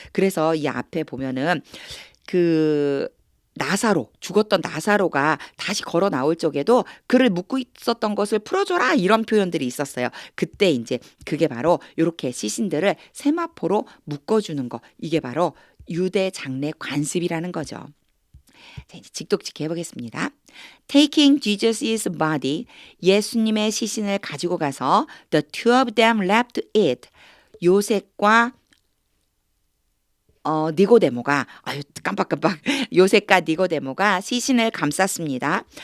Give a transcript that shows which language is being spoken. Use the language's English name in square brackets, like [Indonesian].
[Korean] 그래서 이 앞에 보면은 그 죽었던 나사로가 다시 걸어 나올 적에도 그를 묶고 있었던 것을 풀어줘라 이런 표현들이 있었어요. 그때 이제 그게 바로 이렇게 시신들을 세마포로 묶어주는 거 이게 바로 유대 장례 관습이라는 거죠. 자, 이제 직독직해 보겠습니다. [English] Taking Jesus' body, [Korean] 예수님의 시신을 가지고 가서 [English] the two of them left it. [Korean] 요셉과 니고데모가 깜빡깜빡 요셉과 니고데모가 시신을 감쌌습니다.